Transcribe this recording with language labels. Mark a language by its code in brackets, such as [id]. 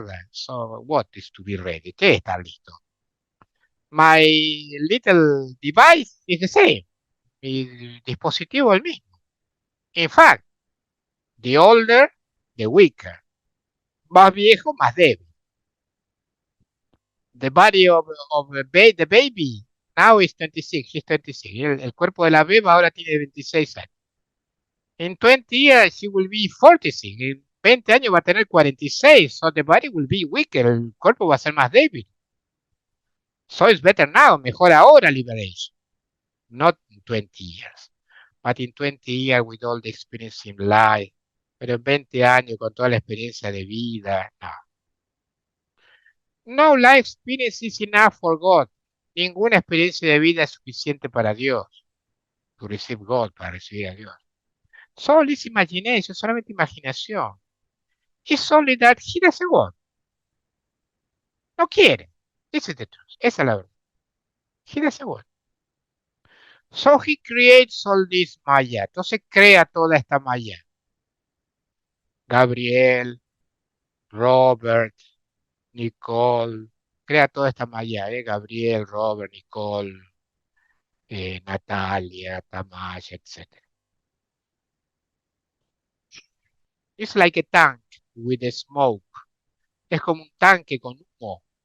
[en] So, what is to be ready? [es] ¿Qué es estar listo? [en] My little device is the same. [es] Mi dispositivo es el mismo. [en] In fact, the older, the weaker. [es] Más viejo, más débil. [en] The body of the baby now is 26. She's 26. [es] El cuerpo de la beba ahora tiene 26 años. [en] In 20 years, she will be 46. [es] En 20 años va a tener 46. [en] So the body will be weaker. [es] El cuerpo va a ser más débil. [en] So it's better now. [es] Mejor ahora, liberation. [en] Not in 20 years. But in 20 years, with all the experience in life. [es] Pero en 20 años, con toda la experiencia de vida, no. [en] No life experience is enough for God. [es] Ninguna experiencia de vida es suficiente para Dios. [en] To receive God, [es] para recibir a Dios. Solo is imagination, solamente imaginación. [en] It's only that he doesn't want. [es] No quiere. [en] This is the truth. [es] Esa es la verdad. [en] He doesn't want. So he creates all this Maya. [es] Entonces crea toda esta Maya. Gabriel, Robert, Nicole. Crea toda esta Maya, Gabriel, Robert, Nicole, Natalia, Tamaya, etc. [en] It's like a tank with the smoke. [es] Es como un tanque con humo.